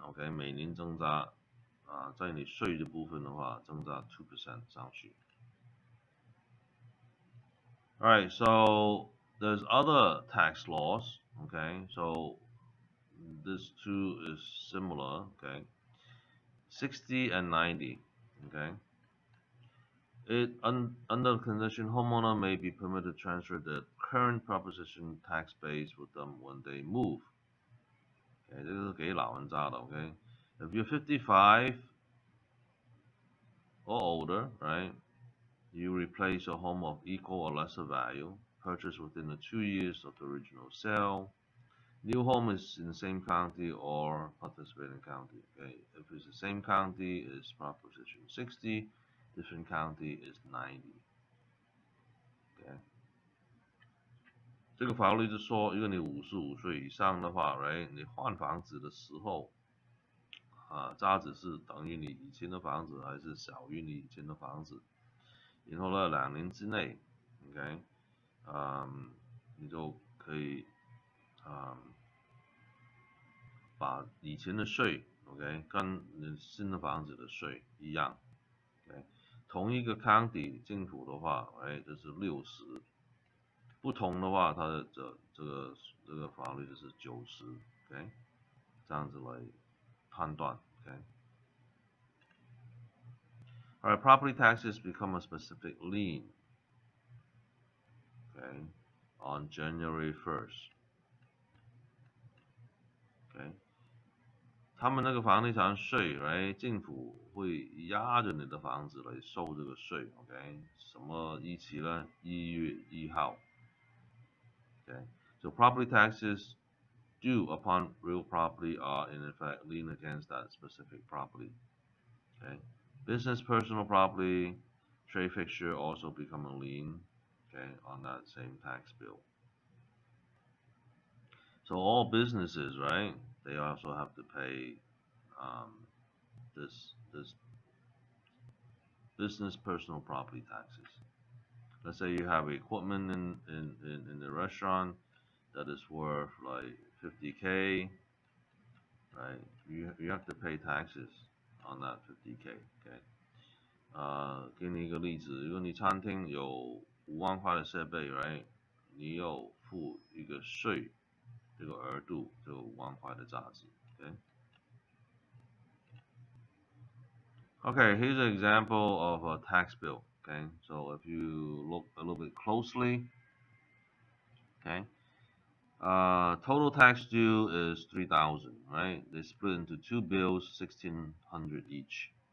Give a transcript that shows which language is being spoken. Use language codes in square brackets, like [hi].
[zh] OK， 每年增加在你税的部分的话，增加 2% 上去。 [en] Alright, so there's other tax laws. Okay, so this too is similar. Okay, 60 and 90. Okay, Under condition, homeowner may be permitted to transfer the current proposition tax base with them when they move. [zh] OK， 这个是给老人家的。 [en] OK，if you're 55 or older, right, you replace a home of equal or lesser value, purchased within the 2 years of the original sale. New home is in the same county or participating county. Okay, if it's the same county, it's proposition 60. Different county is 90. [zh] Okay， 这个法律是说，如果你55岁以上的话 ，right， 你换房子的时候，价值是等于你以前的房子还是小于你以前的房子？然后呢，2年之内 ，OK， 你就可以，把以前的税 ，OK， 跟你新的房子的税一样 ，OK， 同一个 county 政府的话，就是60，不同的话，它的这个法律就是90 ，OK， 这样子来判断 ，OK。 [en] Alright, property taxes become a specific lien, okay, on January 1st, okay. [zh] 他们那个房地产税 ，right， 政府会压着你的房子来收这个税 ，OK， 什么日期呢？1月1号 ，okay. [en] So property taxes due upon real property are in effect lien against that specific property, okay. Business personal property, trade fixture also become a lien, okay, on that same tax bill. So all businesses, right, they also have to pay this business personal property taxes. Let's say you have equipment in the restaurant that is worth like 50K, right? You have to pay taxes on that 50K, okay? [zh] 给你一个例子，如果你餐厅有5万块的设备 ，right， 你有付一个税，这个额度就5万块的价值 ，okay? [en] Okay, here's an example of a tax bill. Okay, so if you look a little bit closely, okay, total tax due is 3,000, right? They split into 2 bills, 1,600 each.